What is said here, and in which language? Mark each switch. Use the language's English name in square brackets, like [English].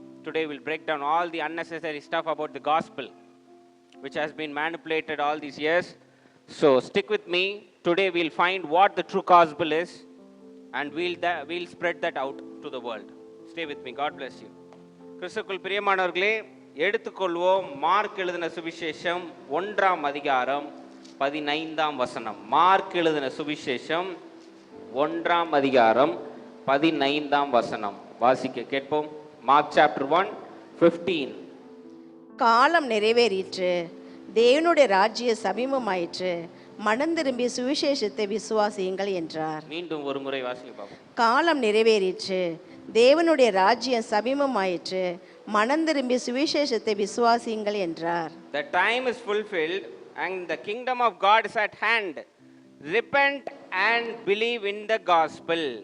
[English] Today we'll break down all the unnecessary stuff about the gospel which has been manipulated all these years. So stick with me. Today we'll find what the true gospel is, and we'll spread that out to the world. Stay with me. God bless you. [Tamil] கிறிஸ்துவுக்குள் பிரியமானவர்களே, எடுத்துக்கொள்வோம் mark எழுதின சுவிசேஷம் 1ஆம் அதிகாரம் 15ஆம் வசனம். Mark எழுதின சுவிசேஷம் 1ஆம் அதிகாரம் 15ஆம் வசனம் வாசிக்க கேட்போம். Mark chapter 1:15. காலம் நிறைவேறிற்று, தேவனுடைய ராஜ்ய சமீபமாயிற்று, மனம் திரும்பி சுவிசேஷத்தை விசுவாசியுங்கள் என்றார். மீண்டும் ஒரு முறை வாசிப்போம். காலம் நிறைவேறிற்று, தேவனுடைய ராஜ்யம் சமீபமாயிற்று, மனம் திரும்பி சுவிசேஷத்தை விசுவாசியுங்கள் என்றார். [English] The time is fulfilled and the kingdom of God is at hand. Repent and believe in the gospel.